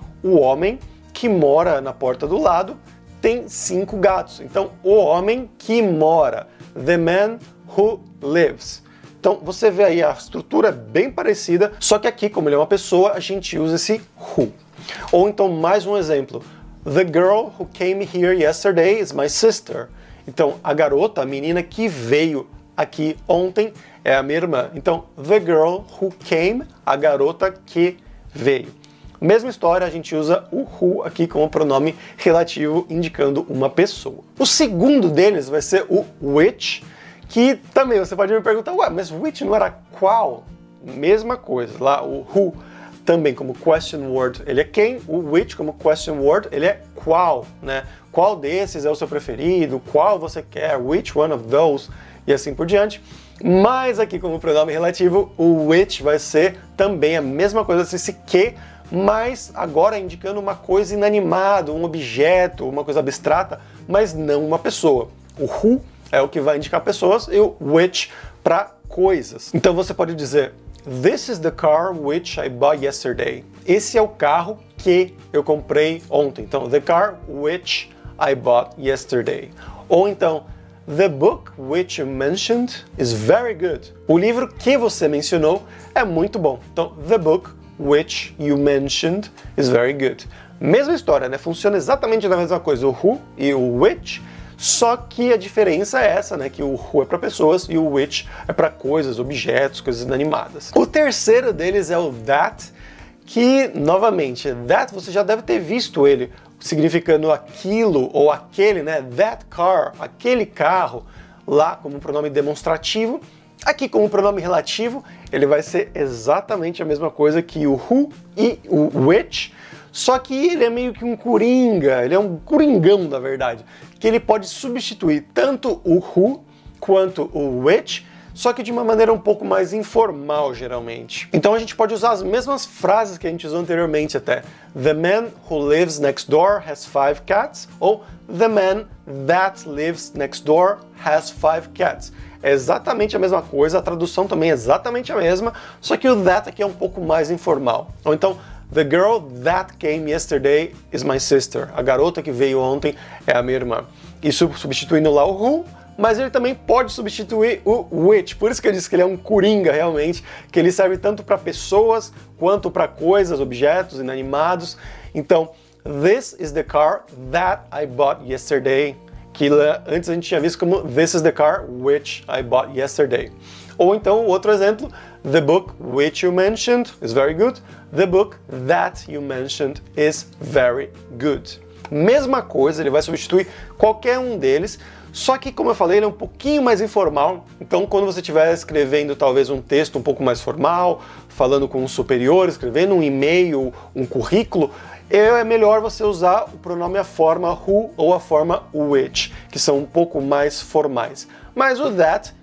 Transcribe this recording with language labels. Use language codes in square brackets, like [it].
[pt] O homem que mora na porta do lado tem 5 gatos. Então, o homem que mora, [en] the man who lives. [pt] Então, você vê aí a estrutura é bem parecida, só que aqui, como ele é uma pessoa, a gente usa esse who. Ou então, mais um exemplo. [en] The girl who came here yesterday is my sister. [pt] Então, a garota, a menina que veio aqui ontem é a minha irmã. Então, [en] the girl who came, [pt] a garota que veio. Mesma história, a gente usa o who aqui como pronome relativo indicando uma pessoa. O segundo deles vai ser o which, que também você pode me perguntar, ué, mas which não era qual? Mesma coisa, lá o who também como question word, ele é quem, o which como question word, ele é qual, né? Qual desses é o seu preferido, qual você quer, [en] which one of those, [pt] e assim por diante. Mas aqui como pronome relativo, o which vai ser também a mesma coisa, esse que, mas agora indicando uma coisa inanimada, um objeto, uma coisa abstrata, mas não uma pessoa. O who é o que vai indicar pessoas e o which para coisas. Então você pode dizer, [en] this is the car which I bought yesterday. [pt] Esse é o carro que eu comprei ontem. [en] Então, the car which I bought yesterday. [pt] Ou então, [en] the book which you mentioned is very good. [pt] O livro que você mencionou é muito bom. [en] Então, the book which you mentioned is very good. [pt] Mesma história, né? Funciona exatamente da mesma coisa, o who e o which, só que a diferença é essa, né? Que o who é para pessoas e o which é para coisas, objetos, coisas inanimadas. O terceiro deles é o that, que, novamente, that você já deve ter visto ele significando aquilo ou aquele, né? [en] That car, [pt] aquele carro, lá como pronome demonstrativo. Aqui como pronome relativo, ele vai ser exatamente a mesma coisa que o who e o which, só que ele é meio que um coringa, ele é um coringão, na verdade, que ele pode substituir tanto o who quanto o which, só que de uma maneira um pouco mais informal, geralmente. Então a gente pode usar as mesmas frases que a gente usou anteriormente até. [en] The man who lives next door has 5 cats, ou the man that lives next door has 5 cats. [pt] É exatamente a mesma coisa, a tradução também é exatamente a mesma, só que o that aqui é um pouco mais informal. Ou então, [en] the girl that came yesterday is my sister. [pt] A garota que veio ontem é a minha irmã. Isso substituindo lá o who, mas ele também pode substituir o which. Por isso que eu disse que ele é um coringa realmente, que ele serve tanto para pessoas quanto para coisas, objetos inanimados. [en] Então, this is the car that I bought yesterday. [pt] Que antes a gente tinha visto como [en] this is the car which I bought yesterday. [pt] Ou então, outro exemplo, [en] the book which you mentioned is very good. The book that you mentioned is very good. [pt] Mesma coisa, ele vai substituir qualquer um deles, só que, como eu falei, ele é um pouquinho mais informal. Então, quando você estiver escrevendo talvez um texto um pouco mais formal, falando com um superior, escrevendo um e-mail, um currículo, é melhor você usar o pronome a forma who ou a forma which, que são um pouco mais formais. Mas o that,